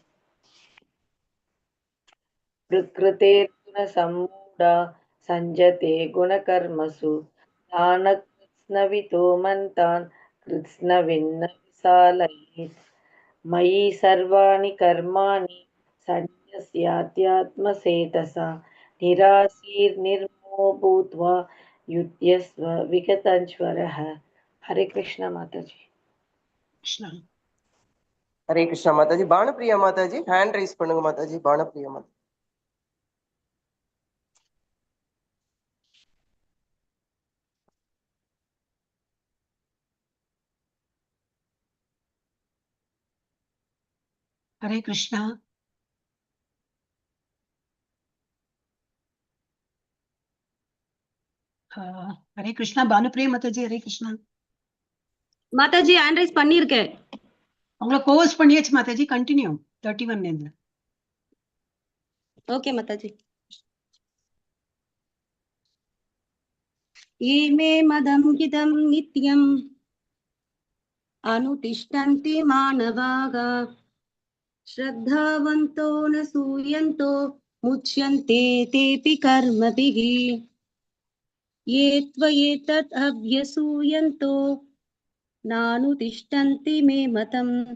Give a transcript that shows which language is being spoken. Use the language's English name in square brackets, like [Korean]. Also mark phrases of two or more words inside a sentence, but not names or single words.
[Sanskrit] प्रकृतेर्गुणसम्मूढा सञ्जते गुणकर्मसु तान् कृत्स्नवितो मन्तान् कृत्स्नविन्न विशालयेत् मयि सर्वाणि कर्माणि सन्न्यस्याध्यात्मचेतसा निराशीर्निर्ममो भूत्वा युध्यस्व विगतज्वरः। [Tamil] हरे कृष्ण माताजी। हरे कृष्ण माताजी பானுப்பிரியா மாதாஜி [English] hand raise [Tamil] பண்ணுங்க மாதாஜி பானுப்பிரியா மாதாஜி हरे कृष्णा। हरे कृष्णा பானுப்பிரியா மாதாஜி। हरे कृष्णा மாதாஜி [English] hand raise [Tamil] பண்ணிருக்கேன். உங்களை கோர்ஸ் பண்ணியாச்சு மாதாஜி, கண்டினியூ 31 நேம்ல. ஓகே மாதாஜி. [Sanskrit] ईमे मदं हितं नित्यम् अनुतिष्ठन्ति मानवाः श्रद्धावन्तो न सूयन्तो मुच्यन्ते तेऽपि कर्मभिः ये त्वयेतत् अभ्यसूयन्तो नानुतिष्ठन्ति मे मतम्